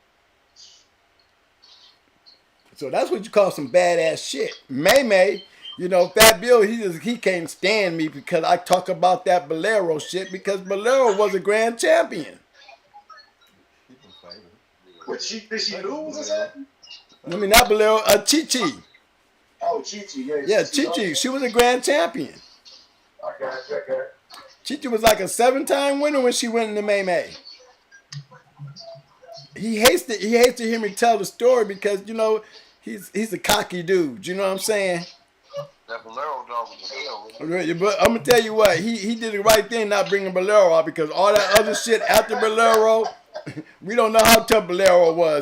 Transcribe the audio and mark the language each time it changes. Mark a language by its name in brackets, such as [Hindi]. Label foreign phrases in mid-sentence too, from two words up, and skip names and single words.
[English] So that's what you call some badass shit. May, you know, Fat Bill, he can't stand me because I talk about that Bolero shit because Bolero was a grand champion. Did she lose or something? I mean, not Bolero, Chi-Chi. Oh, Chi-Chi, yeah. Yeah, Chi-Chi. She was a grand champion. Okay. Chi-Chi was like a 7-time winner when she went into May. He hates to hear me tell the story because, you know, he's a cocky dude. You know what I'm saying? That Bolero dog was a hell. But I'm going to tell you what. He did the right thing not bringing Bolero out because all that other shit after Bolero, we don't know how tough Bolero was.